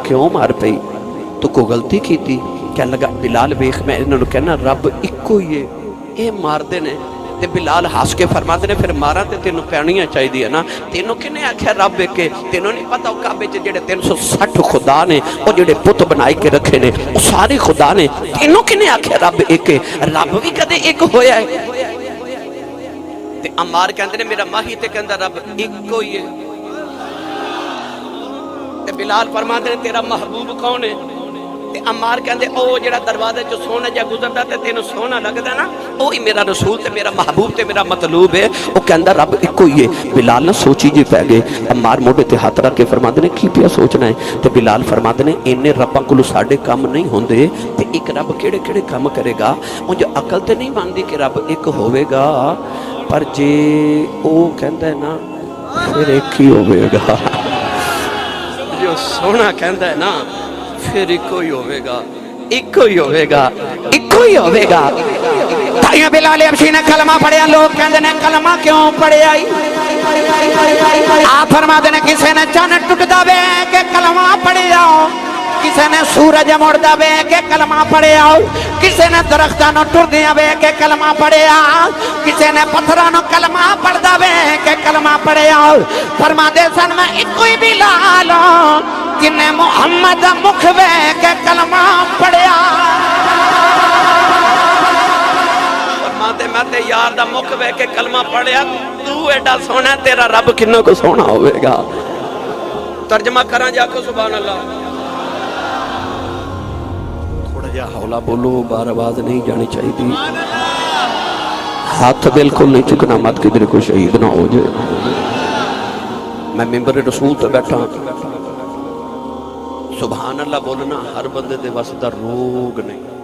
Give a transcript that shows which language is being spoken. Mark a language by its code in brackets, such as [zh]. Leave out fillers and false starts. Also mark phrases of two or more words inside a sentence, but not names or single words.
[pa] کیوں مار پئی تو کو غلطی کیتی کہ لگا بلال ویکھ میں انہاں نوں کہنا رب اکو ہی ہے یہ ماردے نے تے بلال ہس کے فرماتے نے فیر مارا تے تینوں پینیاں چاہیدی ہے نا تینوں کنے آکھیا رب ایک تینوں نہیں پتا کعبے چ جیڑے 360 خدا نے او جیڑے بت بنائی کے رکھے نے او سارے خدا نے تینوں کنے آکھیا رب ایک رب بھی کدے ایک ہویا ہے تے عمار کہندے نے میرا ماہی تے کہندا رب ایکو ہی ہے. تے بلال فرماندے نے تیرا محبوب کون ہے؟ تے عمار کہندے او جڑا دروازے چ سونا جا گزردا تے تینوں سونا لگدا نا وہی میرا رسول تے میرا محبوب تے میرا مطلوب ہے. او کہندا رب ایکو ہی ہے. بلال نہ سوچی جی پے گئے. عمار موڈے تے ہاتھ رکھ کے فرماندے نے کی پیا سوچنا ہے؟ تے بلال فرماندے نے اینے رباں کولوں ساڈے کام نہیں ہوندے تے ایک رب کیڑے کیڑے کام کرے گا. مجھے عقل تے نہیں مانتی کہ رب ایک ہوے گا پر جے او کہندا ہے نا پھر ایک ہی ہوے گا. جو سونا کہندا ہے نا پھر ایکو ہی ہوے گا ایکو ہی ہوے گا ایکو ہی ہوے گا. تائیں بلال حبشی نے کلمہ پڑھیا. لوگ کہندے نے کلمہ کیوں پڑھیا؟ آپ فرماتے نے کسے نے چن ٹوٹدا وے کہ کلمہ پڑھیا، کسے نے سورج مڑدا وے کہ کلمہ پڑھیا، کسے نے درختاں نوں ٹردیاں وے کہ کلمہ پڑھیا، کسے نے پتھراں نوں کلمہ پڑھدا وے کہ کلمہ پڑھیا. فرماتے سن میں ایکو ہی بلال جن نے محمد مکھ وے کہ کلمہ پڑھیا. میں تے یار دا مکھ وے کے کلمہ پڑھیا. تو ایڈا سونا تیرا رب کنوں کو سونا ہوئے گا. ترجمہ کراں جا کو [ar] سبحان اللہ. [pa] تھوڑا جا ہولا بولو، بار آواز نہیں جانی چاہیے. ہاتھ بالکل نہیں چکنا، مت کدھر کوئی شہید نہ ہو جائے. میں ممبر رسول تے بیٹھا [ar] سبحان اللہ [pa] بولنا ہر بندے دے واسطہ روگ نہیں.